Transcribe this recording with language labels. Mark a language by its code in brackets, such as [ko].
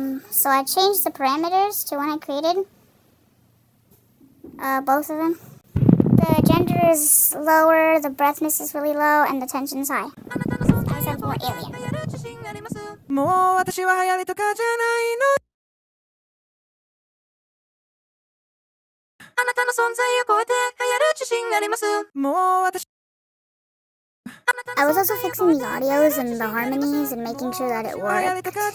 [en] So I changed the parameters to one I created. Both of them. The gender is lower, the breathness is really low, and the tension is high. I sound more alien. [ja] もう私は流行りとかじゃないのあなたの存在を超えて流行る自信ありますもう私 [en] I was also fixing the audios and the harmonies and making sure that it worked.